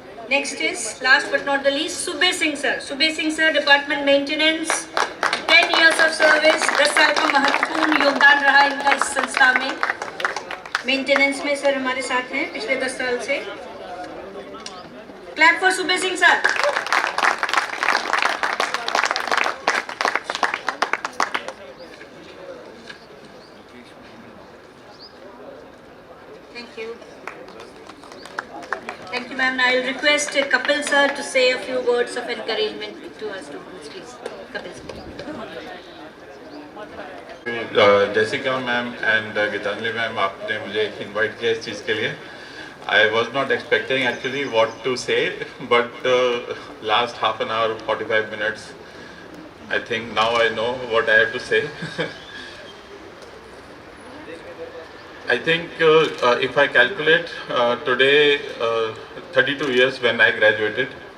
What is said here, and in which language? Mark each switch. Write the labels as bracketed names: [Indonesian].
[English] Next is, last but not the least, Subhe Singh sir. [Hindi] Subhe Singh sir, Department Maintenance, [English] 10 years of service, [Hindi] 10 साल का महत्वपूर्ण योगदान रहा इनका इस संस्था में. मेंटेनेंस में सर हमारे साथ हैं पिछले 10 साल से. [English] Clap for Subhe Singh sir. Thank you. Thank you, ma'am. I will request Kapil sir to say a few words of encouragement to our students, please. Kapil sir. [Hindi] Jessica ma'am and Gitanjali ma'am, आपने मुझे invite किया इस चीज़ के लिए. [English] I was not expecting actually what to say, but last half an hour, 45 minutes, I think now I know what I have to say. I think if I calculate today 32 years when I graduated.